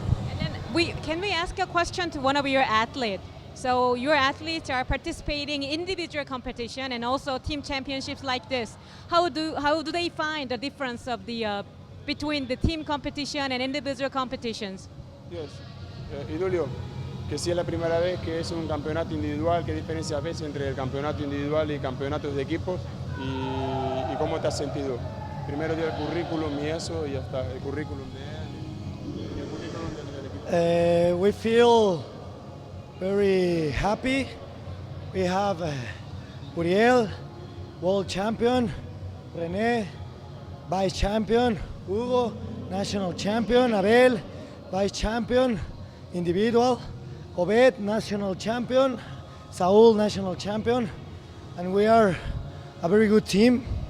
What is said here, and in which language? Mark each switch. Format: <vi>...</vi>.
<en>And then can we ask a question to one of your athletes? So your athletes are participating in individual competition and also team championships like this. How do they find the difference of the between the team competition and individual competitions?</en> <es>Yes, Idulio, que si es la primera vez que es un campeonato individual, ¿qué diferencia ves entre el campeonato individual y campeonatos de equipos? ¿Y cómo te has sentido? Primero dio el currículum y eso, y hasta el currículum de él y el currículum del equipo.</es> <en>We feel very happy. We have Uriel, world champion, René, vice champion, Hugo, national champion, Abel, vice champion, individual, Obed, national champion, Saul, national champion, and we are a very good team.</en>